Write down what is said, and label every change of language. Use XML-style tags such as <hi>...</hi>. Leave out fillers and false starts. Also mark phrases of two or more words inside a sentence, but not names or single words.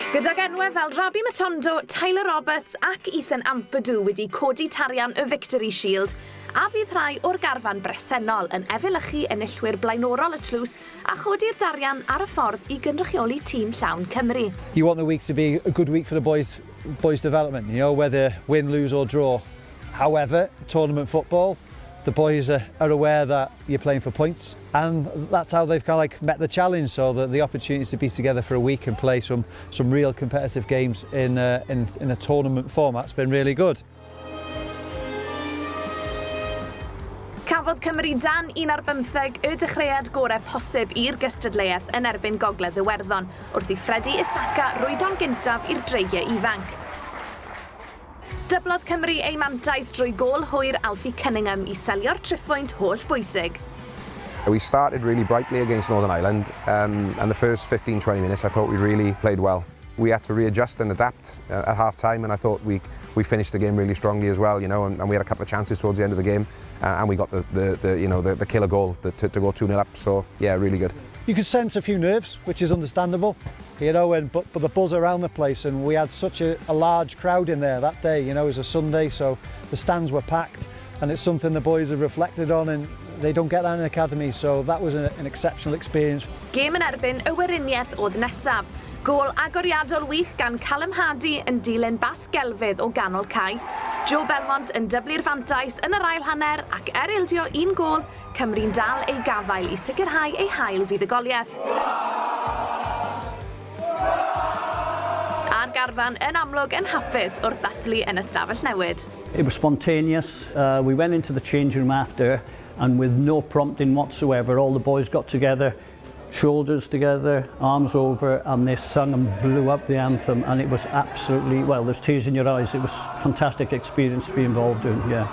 <cy>Gydag enwau fel Rabi Matondo, Tyler Roberts ac Ethan Ampadu wedi codi tarian y Victory Shield, a fydd rhai o'r garfan bresennol yn efelychu enillwyr blaenorol y tlws a chodi'r darian ar y ffordd I gynrychioli tîm llawn Cymru.</cy> <en>You want the week to be a good week for the boys' development, you know, whether win, lose or draw. However, tournament football, the boys are aware that you're playing for points, and that's how they've kind of like met the challenge. So that the opportunity to be together for a week and play some real competitive games in a tournament format's been really good.</en> <cy>Cafodd Cymru dan 1-15 y dechreuad gorau posib i'r gystadleuaeth yn erbyn Gogledd Iwerddon wrth I Freddie Isaka rwydon gyntaf i'r dreigiau ifanc. Dyblodd Cymru ei mantais drwy gôl hwyr Alfie Cunningham I selio'r triffwynt holl bwysig.</cy> <en>We started really brightly against Northern Ireland, and the first 15-20 minutes I thought we really played well. We had to readjust and adapt at half-time, and I thought we finished the game really strongly as well, you know, and we had a couple of chances towards the end of the game, and we got the killer goal to go 2-0 up. So yeah, really good. You could sense a few nerves, which is understandable, you know, but the buzz around the place, and we had such a large crowd in there that day, you know, it was a Sunday, so the stands were packed, and it's something the boys have reflected on, and they don't get that in the academy, so that was an exceptional experience.</en> <cy>Game yn erbyn y weriniaeth oedd nesaf. Gôl agoriadol wych gan Callum Hardy yn dilyn bas gelfydd o ganol cae. Joe Belmont yn dyblu'r fantais yn yr ail hanner ac ildio un gôl, Cymru'n dal ei gafael I sicrhau ei hael fuddugoliaeth. A'r garfan yn amlwg yn hapus wrth ddathlu yn ystafell newid.</cy> <en>It was spontaneous. We went into the change room after, and with no prompting whatsoever, all the boys got together, shoulders together, arms over, and they sung and blew up the anthem, and it was absolutely, well, there's tears in your eyes. It was a fantastic experience to be involved in, yeah.</en>